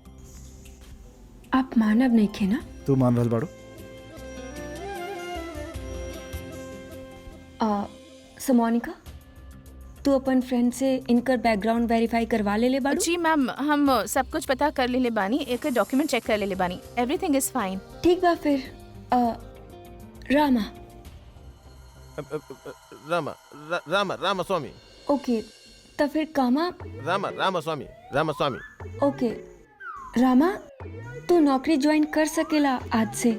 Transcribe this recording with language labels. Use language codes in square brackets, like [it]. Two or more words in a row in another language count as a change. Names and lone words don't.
[bho] आप मानव नहीं खे ना? तू मान रहल बाड़ू? समोनिका तू अपन फ्रेंड से इनकर [en] background verify [bho] करवा ले बाड़ू? जी मैम हम सब कुछ पता कर ले बानी, एक डॉक्यूमेंट चेक कर ले बानी, [en] everything is fine. [bho] ठीक बा फिर रामा। रामास्वामी। ओके तो फिर कामा? रामास्वामी। ओके रामा, तू नौकरी ज्वाइन कर सकेला आज से।